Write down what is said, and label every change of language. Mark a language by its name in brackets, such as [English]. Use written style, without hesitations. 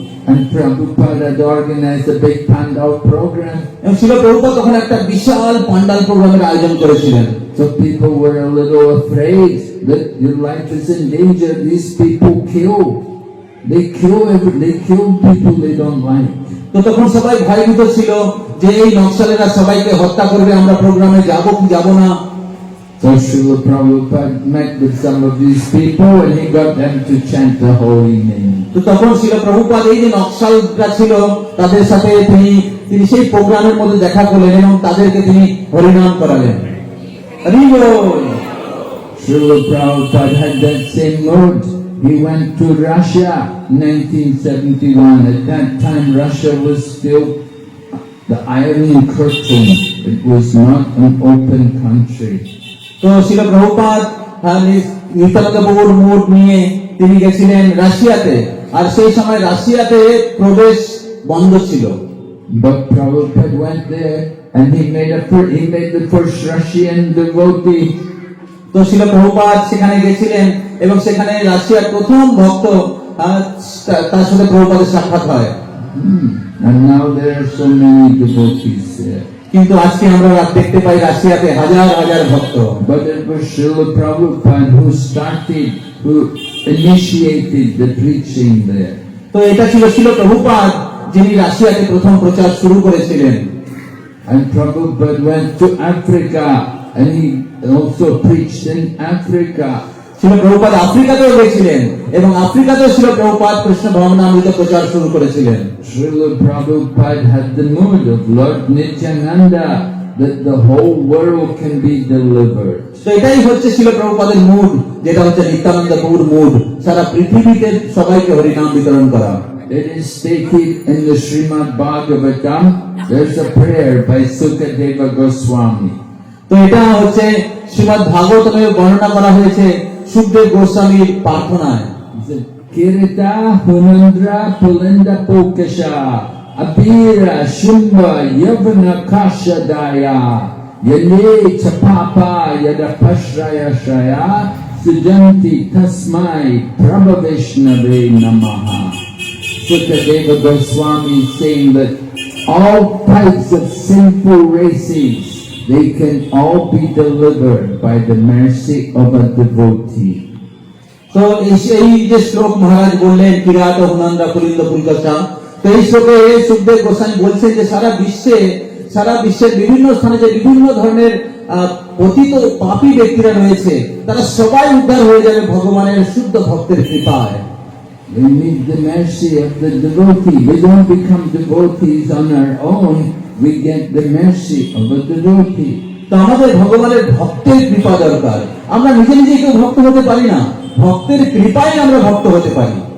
[English] And Prabhupada had organized a big pandal program. [Bangla] এবং শ্রী প্রভুপাদ তখন একটা বিশাল পান্ডাল প্রোগ্রামের আয়োজন করেছিলেন। [English] So people were a little afraid that your life is in danger. These people kill. They kill people they don't like. [Bangla] তো তখন সবাই ভয়ভীত ছিল যে এই নকশালেরা সবাইকে হত্যা করবে, আমরা প্রোগ্রামে যাব কি যাব না। [English] So Srila Prabhupada met with some of these people and he got them to chant the holy name. [Bangla] তো তখন শ্রী প্রভুপাদ এই যে নকশালরা ছিল তাদের সাথে তিনি সেই প্রোগ্রামের মধ্যে দেখা করলেন এবং তাদেরকে তিনি হরিনাম করালেন। হরি বল। [English] Srila Prabhupada had that same mood. He went to Russia in 1971. At that time Russia was still the Iron Curtain. It was not an open country. [Bangla] তো শ্রী প্রভুপাদ নিত্যানন্দ প্রভুর মুড নিয়ে তিনি গেছিলেন রাশিয়াতে, আর সেই সময় রাশিয়াতে প্রবেশ বন্ধ ছিল। [English] But Prabhupada went there and he made the first Russian devotee. [Bangla] তো শ্রী প্রভুপাদ সেখানে গেছিলেন এবং সেখানে রাশিয়ার প্রথম ভক্ত তার সাথে প্রভুপাদের সাক্ষাৎ হয়। [English] And now there are so many devotees there. [Bangla] কিন্তু আজকে আমরা দেখতে পাই রাশিয়াতে হাজার হাজার ভক্ত। [English] But it was Srila Prabhupada who initiated the preaching there. [Bangla] তো এটা ছিল শ্রী প্রভুপাদ যিনি রাশিয়াতে প্রথম প্রচার শুরু করেছিলেন। [English] And Prabhupada went to Africa and he also preached in Africa. [Bangla] Shri Prabhupada আফ্রিকাতেও গেছিলেন এবং আফ্রিকাতেও শ্রী প্রভুপাদ কৃষ্ণ ভবনামৃত প্রচার শুরু করেছিলেন। [English] Srila Prabhupada had the mood of Lord Nityananda that the whole world can be delivered. [Bangla] তো এটাই হচ্ছে শ্রী প্রভুপাদের মুড, যেটা হচ্ছে নিত্যানন্দ প্রভুর মুড, সারা পৃথিবীতে সবাইকে হরিনাম বিতরণ করা। [English] It is stated in the Srimad Bhagavatam. There's a prayer by Sukadeva Goswami. [Bangla] তো এটা হচ্ছে শ্রীমদ্ ভাগবতমে বর্ণনা করা হয়েছে সুখদেব গোস্বামীর প্রার্থনায়। [Sanskrit] Kirita Hunandra Pulinda Pokasha Abira Shumba Yavana Kashadaya Yane Chapapa Yadapashraya Shraya Sujanti Tasmai Prabhavishnave Namaha. [English] Sukadeva Goswami is saying that all types of sinful races, they can all be delivered by the mercy of a devotee. [Bangla] তো এই যে শ্লোক মহারাজ বললেন [Sanskrit] কিরাত হুনন্দা পুলিন্দ পুলকাশা, [Bangla] তো এই শ্লোকে সুখদেব গোস্বামী বলছেন যে সারা বিশ্বের বিভিন্ন স্থানে যে বিভিন্ন ধরনের পতিত পাপী ব্যক্তিরা রয়েছে তারা সবাই উদ্ধার হয়ে যাবে ভগবানের শুদ্ধ ভক্তের কৃপায়। [English] We need the mercy of the devotee. We don't become devotees on our own. We get the mercy of a devotee. [Bangla] তো আমাদের ভগবানের ভক্তের কৃপা দরকার। আমরা নিজে নিজে কেউ ভক্ত হতে পারি না, ভক্তের কৃপায় আমরা ভক্ত হতে পারি।